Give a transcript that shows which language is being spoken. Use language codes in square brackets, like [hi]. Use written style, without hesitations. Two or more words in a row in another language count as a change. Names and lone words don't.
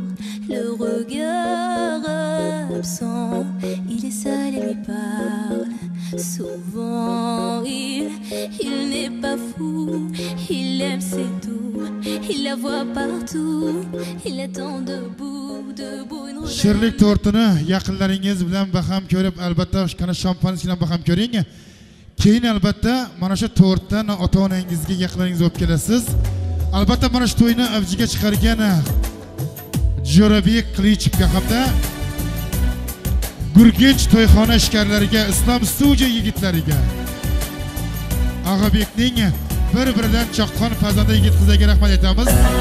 [fr] Le regard absent, il est seul et lui parle. Souvent il n'est pas fou, il aime c'est tout. Il la voit partout, il attend debout, debout. [uz] Shirlik tortini yaqinlaringiz bilan baham ko'rib, albatta qana shampanskiy bilan baham ko'ring. Keyin albatta mana shu tortdan ota-onangizga yaqinlaringiz olib kelasiz. Albatta mana shu to'yni avjiga chiqargan Jo'rabek Qilichevga hamda Gurgench to'yxona ishkarlariga, Islom studiya yigitlariga, Og'abekning bir-biridan chaqqon farzandi yigit qizlarga rahmat aytamiz.